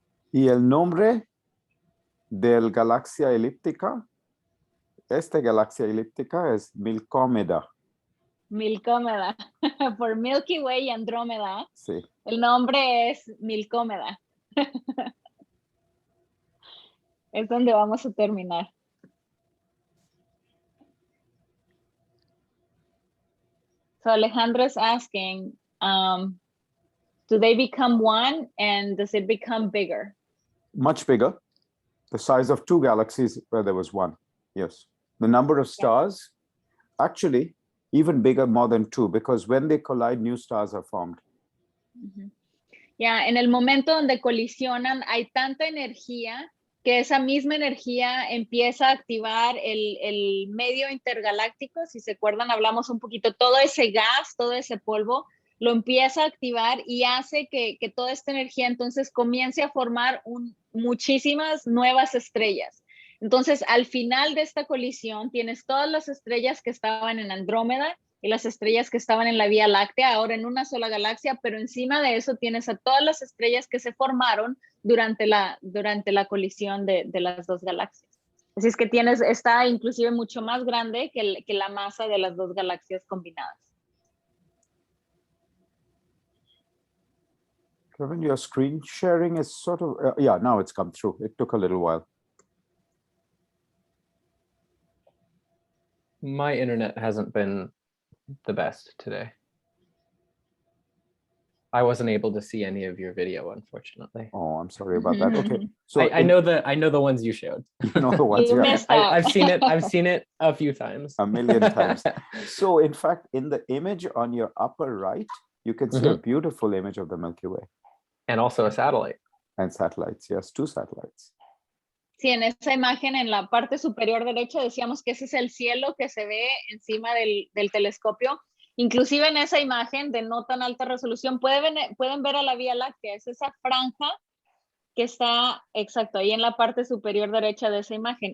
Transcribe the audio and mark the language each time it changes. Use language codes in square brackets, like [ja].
[es] Y el nombre del galaxia elíptica, esta galaxia elíptica es Milcómeda. Milcómeda, por Milky Way y Andrómeda. Sí. El nombre es Milcómeda. Es donde vamos a terminar. [en] So Alejandro is asking, do they become one, and does it become bigger? Much bigger. The size of 2 galaxies where there was 1. Yes. The number of stars, actually, even bigger, more than 2, because when they collide, new stars are formed. [es] En el momento donde colisionan, hay tanta energía que esa misma energía empieza a activar el medio intergaláctico. Si se acuerdan, hablamos un poquito, todo ese gas, todo ese polvo, lo empieza a activar y hace que toda esta energía entonces comience a formar muchísimas nuevas estrellas. Entonces, al final de esta colisión, tienes todas las estrellas que estaban en Andrómeda y las estrellas que estaban en la Vía Láctea, ahora en una sola galaxia, pero encima de eso tienes a todas las estrellas que se formaron durante la colisión de las dos galaxias. Así es que está inclusive mucho más grande que la masa de las dos galaxias combinadas. [en] Kevin, your screen sharing is sort of, yeah, now it's come through. It took a little while. My internet hasn't been the best today. I wasn't able to see any of your video, unfortunately. Oh, I'm sorry about that. Okay, so I know the ones you showed. You know the ones, yeah. I've seen it a few times. A million times. So in fact, in the image on your upper right, you can see a beautiful image of the Milky Way. And also a satellite. And satellites, yes, 2 satellites. [es] Sí, en esa imagen en la parte superior derecha decíamos que ese es el cielo que se ve encima del telescopio. Inclusive en esa imagen de no tan alta resolución pueden ver a la Vía Láctea. Es esa franja que está exacto ahí en la parte superior derecha de esa imagen.